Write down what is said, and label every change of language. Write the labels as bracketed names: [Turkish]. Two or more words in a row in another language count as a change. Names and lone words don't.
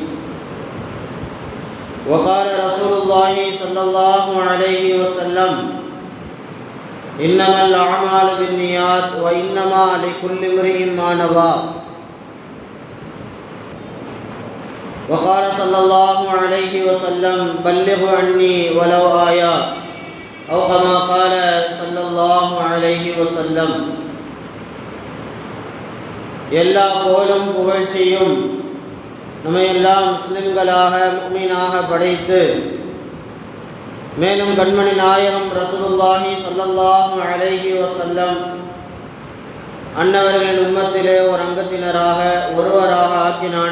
[Arabic] وقال رسول الله صلى الله عليه وسلم إنما الأعمال بالنيات وإنما لكل امرئ ما نوى. وقال صلى الله عليه وسلم بلغ عني ولو آية أو كما قال صلى الله عليه وسلم. [Tamil] எல்லா புகழும் புகழ்ச்சியும் நம்மை எல்லாம் முஸ்லிம்களாக முஃமினாக படைத்து மேலும் கண்மணி நாயகம் [Arabic] رسول الله صلى الله عليه وسلم [Tamil] அன்னவர்களின் உம்மத்திலே ஒரு அங்கத்தினராக ஒருவராக ஆக்கினானே.